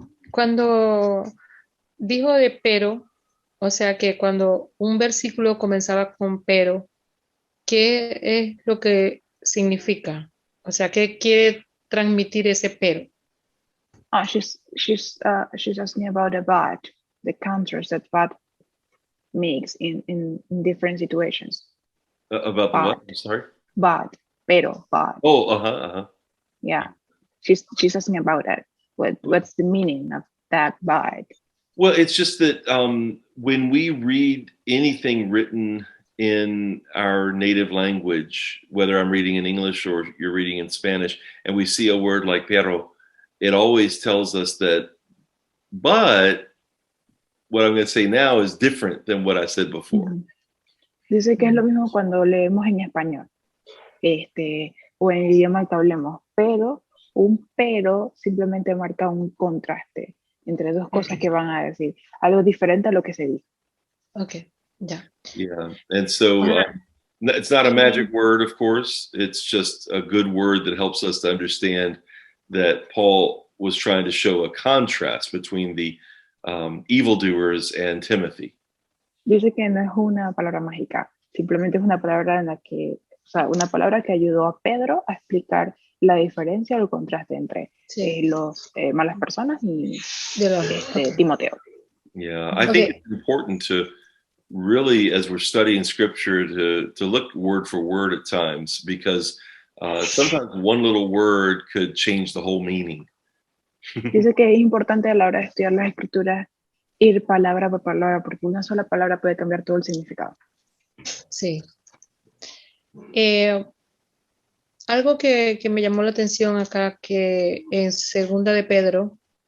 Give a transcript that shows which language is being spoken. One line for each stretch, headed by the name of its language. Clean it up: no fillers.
Spanish: Cuando dijo de pero, o sea que cuando un versículo comenzaba con pero, ¿qué es lo que significa? O sea, ¿qué quiere transmitir ese pero?
English: She's asking about the but, the counters that but makes in different situations. About the what? I'm sorry? But, pero, but. Oh, Yeah, she's asking about that. What's the meaning of that but? Well, it's just that when we read anything written in our native language, whether I'm reading in English or you're reading in Spanish, and we see a word like pero, it always tells us that, but what I'm going to say now is different than what I said before. Mm-hmm.
Spanish: Dice que es lo mismo cuando leemos en español, o en el idioma que hablemos, pero un pero simplemente marca un contraste entre dos cosas que van a decir, algo diferente a lo que se dice.
English: Okay, yeah. Yeah, and so it's not a magic word, of course. It's just a good word that helps us to understand that Paul was trying to show a contrast between the evildoers and Timothy.
Spanish: Dice que no es una palabra mágica, simplemente es una palabra una palabra que ayudó a Pedro a explicar la diferencia o el contraste entre Sí, los malas personas y de los, ok. Timoteo.
English: Yeah, I think Okay. it's important to really, as we're studying scripture, to look word for word at times, because sometimes one little word could change the whole meaning.
Spanish: Dice que es importante a la hora de estudiar las escrituras ir palabra por palabra, porque una sola palabra puede cambiar todo el significado. Sí. Algo que me llamó la atención acá, que en segunda de Pedro,